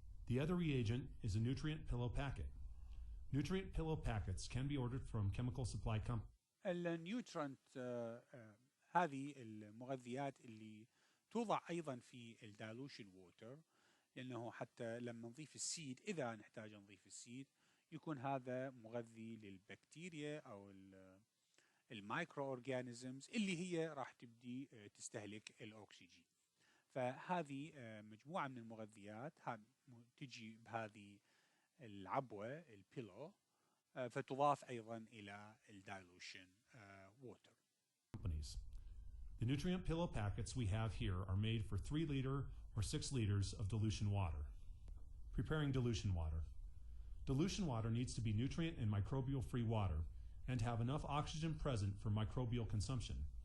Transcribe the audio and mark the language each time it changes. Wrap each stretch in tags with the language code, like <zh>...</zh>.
<en>The other reagent is a nutrient pillow packet. Nutrient pillow packets can be ordered from chemical supply companies.</en> <ar>النيوترنت هذه المغذيات اللي توضع ايضا في الدالوشن ووتر، لانه حتى لما نضيف السيد، اذا نحتاج نضيف السيد، يكون هذا مغذي للبكتيريا او المايكرو اورجانيزمز اللي هي راح تبدي تستهلك الاكسجين. فهذه مجموعه من المغذيات تجي بهذه العبوه البيلو، فتضاف ايضا الى الدايلوشن ووتر.</ar> <en>The nutrient pillow packets we have here are made for 3 liter or 6 liters of dilution water. Preparing dilution water. Dilution water needs to be nutrient and microbial free water and have enough oxygen present for microbial consumption.</en>